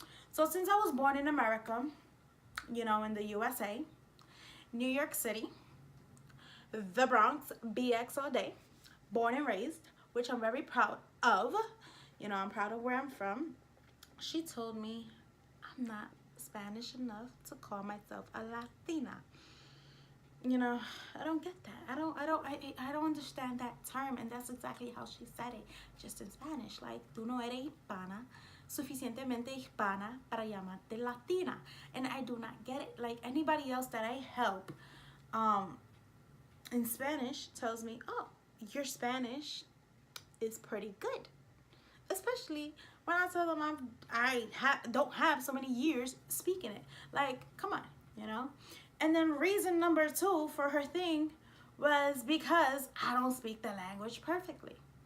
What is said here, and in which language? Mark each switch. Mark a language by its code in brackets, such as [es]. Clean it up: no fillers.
[en] So since I was born in America, in the USA, New York City, the Bronx, BX all day, born and raised, which I'm very proud of. I'm proud of where I'm from. She told me I'm not Spanish enough to call myself a Latina. I don't get that. I don't understand that term, and that's exactly how she said it, just in Spanish. [es] Like, tú no eres hispana, suficientemente hispana para llamarte Latina. [en] And I do not get it. Like, anybody else that I help, in Spanish tells me, oh, your Spanish is pretty good. Especially when I tell them don't have so many years speaking it. Like, come on, And then reason number 2 for her thing was because I don't speak the language perfectly.